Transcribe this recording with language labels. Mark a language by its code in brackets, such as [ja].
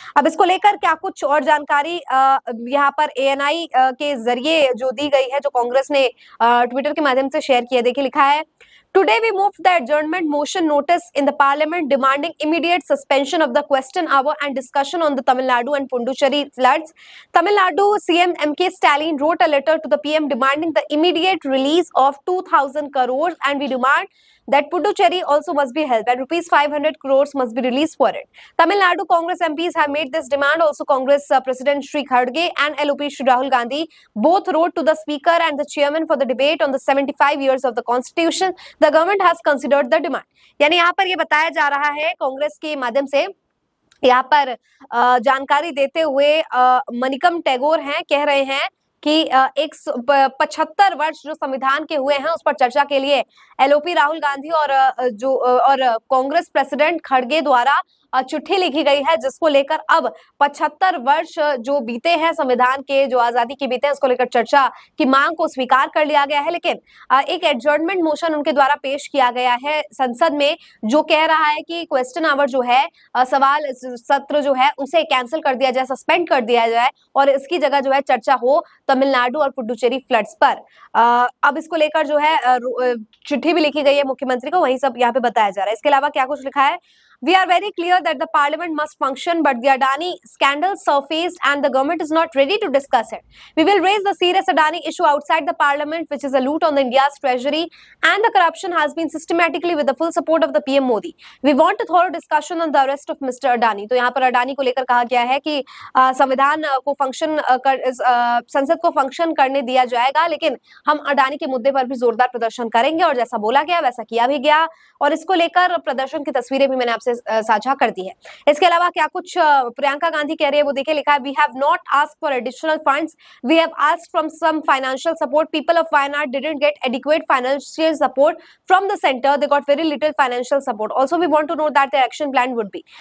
[hi] अब इसको लेकर क्या कुछ और जानकारी यहाँ पर ANI के जरिए जो दी गई है, जो कांग्रेस ने ट्विटर के माध्यम से शेयर किया, देखिए लिखा है, [en] Today we moved the adjournment motion notice in the parliament demanding immediate suspension of the question hour and discussion on the Tamil Nadu and Puducherry floods. Tamil Nadu CM M.K. Stalin wrote a letter to the PM demanding the immediate release of 2,000 crores and we demand that Puducherry also must be helped and rupees 500 crores must be released for it. Tamil Nadu Congress MPs have made this demand. Also Congress President Shri Khadge and LOP Shri Rahul Gandhi both wrote to the speaker and the chairman for the debate on the 75 years of the constitution. The government has considered the demand. [hi] यानी यहाँ पर ये बताया जा रहा है कांग्रेस के माध्यम से, यहाँ पर जानकारी देते हुए मणिकम टैगोर हैं, कह रहे हैं कि 75 वर्ष जो संविधान के हुए हैं उस पर चर्चा के लिए LOP राहुल गांधी और कांग्रेस प्रेसिडेंट खड़गे द्वारा चिट्ठी लिखी गई है, जिसको लेकर अब 75 वर्ष जो बीते हैं संविधान के, जो आजादी के बीते हैं, उसको लेकर चर्चा की मांग को स्वीकार कर लिया गया है। लेकिन एक एडजर्नमेंट मोशन उनके द्वारा पेश किया गया है संसद में, जो कह रहा है कि क्वेश्चन आवर जो है, सवाल सत्र जो है, उसे कैंसिल कर दिया जाए, सस्पेंड कर दिया जाए और इसकी जगह जो है चर्चा हो तमिलनाडु और पुडुचेरी फ्लड्स पर। अब इसको लेकर जो है चिट्ठी भी लिखी गई है मुख्यमंत्री को, वही सब यहाँ पे बताया जा रहा है। इसके अलावा क्या कुछ लिखा है? [en] We are very clear that the parliament must function, but the Adani scandal surfaced and the government is not ready to discuss it. We will raise the serious Adani issue outside the parliament, which is a loot on the India's treasury, and the corruption has been systematically with the full support of the PM Modi. We want a thorough discussion on the arrest of Mr. Adani. [hi] तो यहाँ पर अडानी को लेकर कहा गया है कि संविधान को फंक्शन संसद को फंक्शन करने दिया जाएगा, लेकिन हम अडानी के मुद्दे पर भी जोरदार प्रदर्शन करेंगे और जैसा बोला गया वैसा किया भी गया। और इसको लेकर प्रदर्शन की तस्वीरें भी मैंने आपसे साझा कर दी है। इसके अलावा क्या कुछ प्रियंका गांधी कह रही है वो देखिए, लिखा है [en] We have not asked for additional funds, we have asked from some financial support, people of Wayanad didn't get adequate financial support from the centre, they got very little financial support, also we want to know that the action plan would be.